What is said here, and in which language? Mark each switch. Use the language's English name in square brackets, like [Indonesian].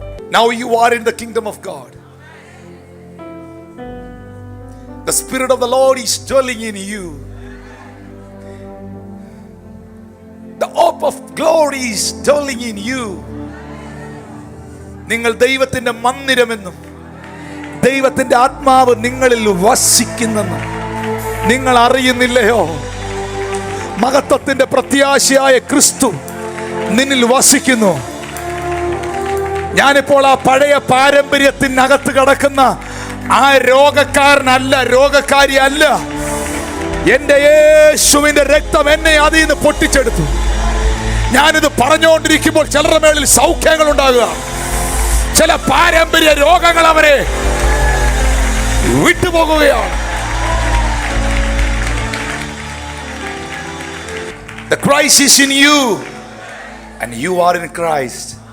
[English] Now you are in the kingdom of God. The Spirit of the Lord is dwelling in you. The hope of glory is dwelling in you. [Malayalam] നിങ്ങൾ ദൈവത്തിന്റെ മന്ദിരമെന്നും ദൈവത്തിന്റെ ആത്മാവ് നിങ്ങളിൽ വസിക്കുന്നെന്നും നിങ്ങൾ അറിയുന്നില്ലയോ? മഹത്വത്തിന്റെ പ്രത്യാശയായ ക്രിസ്തു നിന്നിൽ വസിക്കുന്നു. ഞാനിപ്പോൾ ആ പഴയ പാരമ്പര്യത്തിനകത്ത് കിടക്കുന്ന ആ രോഗക്കാരനല്ല, രോഗക്കാരി അല്ല. എന്റെ യേശുവിന്റെ രക്തം എന്നെ അതിൽ നിന്ന് പൊട്ടിച്ചെടുത്തു. ഞാനിത് പറഞ്ഞുകൊണ്ടിരിക്കുമ്പോൾ ചിലരുടെ മേളിൽ സൗഖ്യങ്ങൾ ഉണ്ടാകുക. ചില പാരമ്പര്യ രോഗങ്ങൾ അവരെ വിട്ടുപോകുകയാണ്. [English] The Christ is in you and you are in Christ.